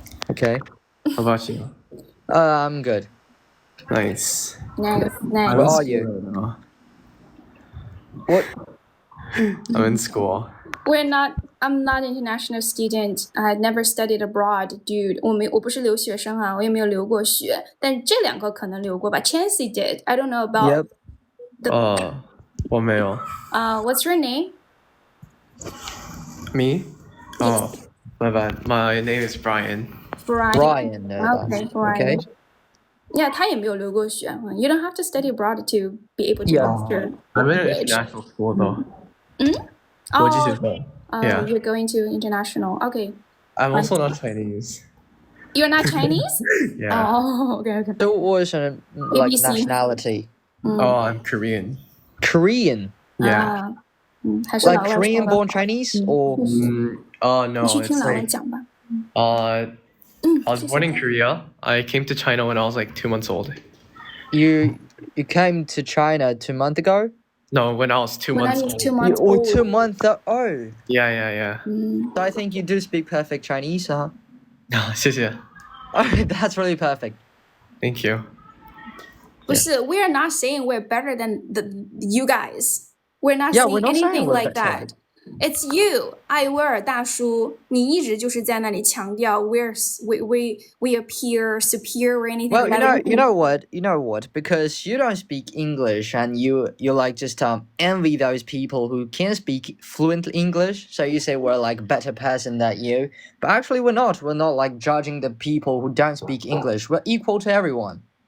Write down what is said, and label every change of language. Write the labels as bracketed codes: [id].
[en] Okay. How about you? I'm good. Nice. Nice. Where are you? What? I'm in school. I'm not an international student. I had never studied abroad, dude. [zh] 我不是留学生啊，我也没有留过学。但这两个可能留过吧。 [en] Chancey did. I don't know about. Yep. [zh] 我没有。 [en] What's your name? Me? Oh, my bad. My name is Brian. Brian. Okay, Brian. Okay. [zh] Yeah, 他也没有留过学。 [en] You don't have to study abroad to be able to master. I'm in an international school though. [zh] 国际学校。Yeah. [en] You're going to international. Okay. I'm also not Chinese. You're not Chinese? Yeah. Oh, okay. So what's your ABC. nationality? Oh, I'm Korean. Korean? Yeah. Like Korean-born Chinese or? No. It's like, I was born in Korea. I came to China when I was like 2 months old. You came to China 2 months ago? No, when I was 2 months old. 2 months old. 2 months old. Yeah. So I think you do speak perfect Chinese, huh? [zh] 谢谢. [en] That's really perfect. Thank you. 不是, we are not saying we're better than you guys. We're not saying anything like that. It's you, 艾薇儿大叔，你一直就是在那里强调 we appear superior or anything. Well, you know what? Because you don't speak English and you like just envy those people who can speak fluent English. So you say we're like better person than you, but actually we're not. We're not like judging the people who don't speak English. We're equal to everyone.